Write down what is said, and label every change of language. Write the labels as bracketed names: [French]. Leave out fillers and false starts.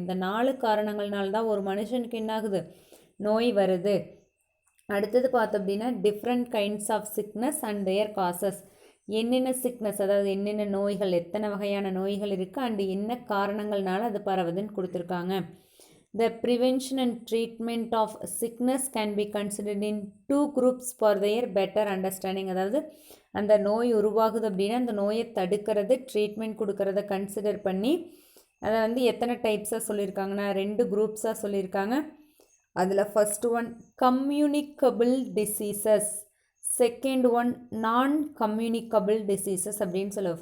[Tamil] இந்த 4 காரணங்கள்னால்தான் ஒரு மனுஷனுக்கு என்னாகுது, நோய் வருது. அடுத்தது பார்த்தோம் அப்படின்னா, different kinds of sickness and there causes. என்னென்ன சிக்னஸ், அதாவது என்னென்ன நோய்கள், எத்தனை வகையான நோய்கள் இருக்குது, அண்டு என்ன காரணங்கள்னால அது பரவுதுன்னு கொடுத்துருக்காங்க. [English] The prevention and treatment of sickness can be considered in 2 groups for their better understanding. [Tamil] அதாவது அந்த நோய் உருவாகுது அப்படின்னா அந்த நோயை தடுக்கிறது, ட்ரீட்மெண்ட் கொடுக்கறத கன்சிடர் பண்ணி அதை வந்து எத்தனை டைப்ஸாக சொல்லியிருக்காங்கன்னா 2 குரூப்ஸாக சொல்லியிருக்காங்க. அதில் first one communicable diseases, second one நான் கம்யூனிகபிள் டிசீசஸ் அப்படின்னு சொல்லுவோம்.